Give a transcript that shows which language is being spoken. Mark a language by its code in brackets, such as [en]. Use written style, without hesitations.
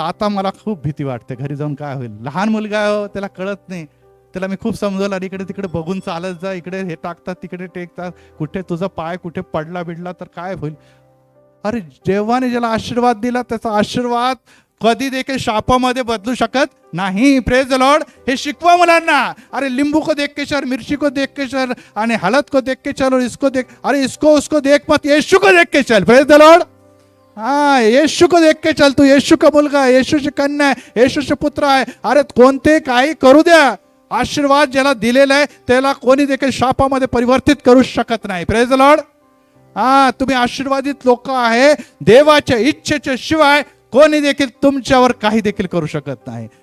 [mr] आता मला खूप भीती वाटते घरी जाऊन काय होईल. लहान मुलगा हो, त्याला कळत नाही. त्याला मी खूप समजवलं, आणि इकडे तिकडे बघून चालत जा, इकडे हे टाकतात तिकडे टेकतात, कुठे तुझा पाय कुठे पडला बिडला तर काय होईल. अरे देवाने ज्याला आशीर्वाद दिला त्याचा आशीर्वाद कधी देखील शापामध्ये बदलू शकत नाही. [en] Praise the lord. [mr] हे शिकवा मुलांना. [hi] अरे लिंबू को देख के चल, मिर्ची को देख के चल, आणि हलद को देख के चल, और इसको देख, अरे इसको उसको देख मत, यीशु को देख के चल. [en] Praise the lord. [hi] हाँ, येशू को देख के चल. [mr] तू येशू का मुलगा आहे, येशूची कन्या आहे, येशूचे पुत्र आहे. अरे कोणते काही करू द्या, आशीर्वाद ज्याला दिलेला आहे त्याला कोणी देखील शापामध्ये परिवर्तित करू शकत नाही. [en] Praise the lord. [mr] हा, तुम्ही आशीर्वादित लोक आहे. देवाच्या इच्छेच्या शिवाय कोणी देखील तुमच्यावर काही देखील करू शकत नाही.